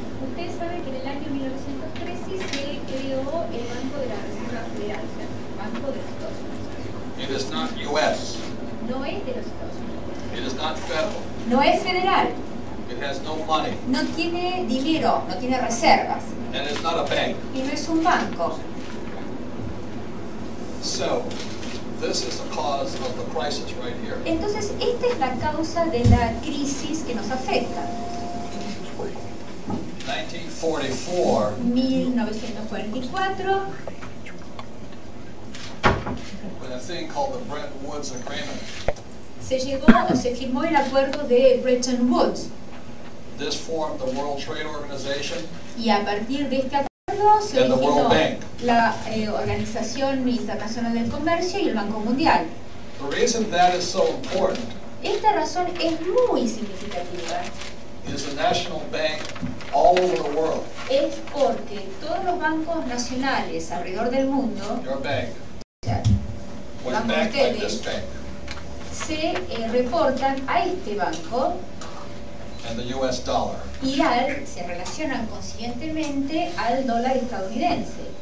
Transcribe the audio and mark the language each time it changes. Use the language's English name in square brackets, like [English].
[Spanish] ustedes saben que en el año 1913 se creó el Banco de la Reserva Federal, o sea, el Banco de los Estados Unidos. [English] It is not U.S. [Spanish] No es de los Estados Unidos. [English] It is not federal. [Spanish] No es federal. [English] It has no money. [Spanish] No tiene dinero, no tiene reservas. [English] And it's not a bank. [Spanish] Y no es un banco. [English] So, this is the cause of the crisis right here. [Spanish] Entonces, esta es la causa de la crisis que nos afecta. [English] 1944, [Spanish] 1944, [English] when a thing called the Bretton Woods Agreement, [Spanish] se llegó o se firmó el acuerdo de Bretton Woods. [English] this formed the World Trade Organization [Spanish] Y a partir de este acuerdo se [English] and the [Spanish] originó [English] World Bank. [Spanish] la Organización Internacional del Comercio y el Banco Mundial. [English] The reason that is so important [Spanish] Esta razón es muy significativa. [English] is the national bank all over the world, [Spanish] Es porque todos los bancos nacionales alrededor del mundo, [English] your bank, [Spanish] o sea, [English] was [Spanish] Vamos [English] backed by [Spanish] ustedes. [English] this bank [Spanish] se reportan a este banco [English] and the U.S. dollar. [Spanish] y se relacionan consiguientemente al dólar estadounidense.